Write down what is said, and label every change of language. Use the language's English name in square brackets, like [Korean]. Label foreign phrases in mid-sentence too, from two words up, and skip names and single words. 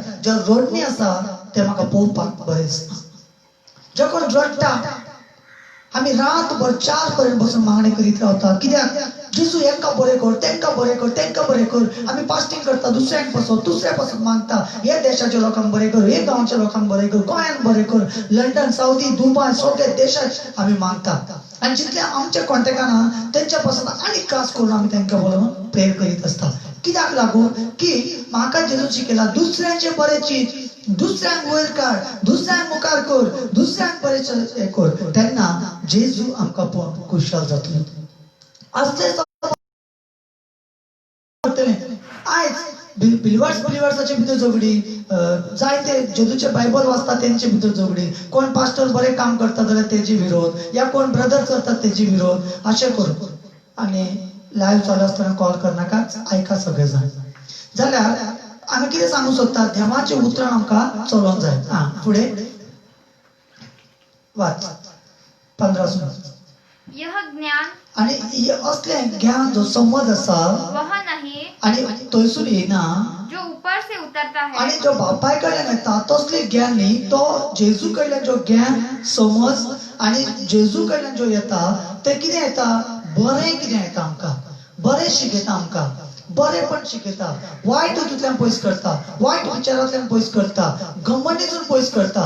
[Konkani] जे रडणी आसा ते म्हाका पळोवपाक बरें दिसता. जे कोण रडटा, आमी रातभर 4 पर्यंत बसून मागणी करीत रावता. कित्याक? जेजू यांका बरे कर, त्यांका बरे कर, त्यांका बरे कर. आम्ही फास्टिंग करता, दुसऱ्यापासून मागता, हे देशाच्या लोकांक बरे कर, हे गावच्या लोकांक बरे कर, गोंयान बरे कर, लंडन, सौदी, दुबय सगळ्या देशात आम्ही मागता. आणि जितल्या आमच्या कॉन्टॅक्टाना त्यांच्यापासून आणि खास करून आम्ही त्यांना बोलून प्रेयर करीत असता. कित्याक लागू की म्हाका जेजू शिकयला दुसऱ्यांचे बरे चीज, दुसऱ्यांक वयर काड, दुसऱ्यांक मुखार कर, दुसऱ्यांक बरे हे कर, तेन्ना जेजू आमकां पळोवन खुशाल जातलो. असले आयज बिलिवर्साचे भितर झगडी, जायते जेजूचे बायबल वाचता तेंचे भितर झगडी, कोण पास्टर बरे काम करता जाल्यार तेजे विरोध, या कोण ब्रदर करतात तेजे विरोध, अशें करून. आणि लाईव्ह चालू असताना कॉल करनाकाच, ऐका सगळे जाण. जाल्यार आमी कितें सांगू सोदता, देवाचे उतरां आमकां चलोवंक जाय. फुडें वाच 15 सुन. [Hindi] यह ज्ञान [Konkani] आणि असले ज्ञान जो समज असा [Hindi] वह नहीं [Konkani] आणि थंयसून येना, [Hindi] जो ऊपर से उतरता है, [Konkani] आणि जो बापाय कडल्यान येता तसले ज्ञान न्ही, तो जेजू कडल्यान जो ज्ञान समज आणि जेजू कडल्यान जो येता ते कितें येता, बरें कितें येता आमकां, बरें शिकयता आमकां, बरेपण शिकयता, वायट हितूंतल्यान पयस करता, वायट विचारांतल्यान पयस करता, घमंडीतून पयस करता.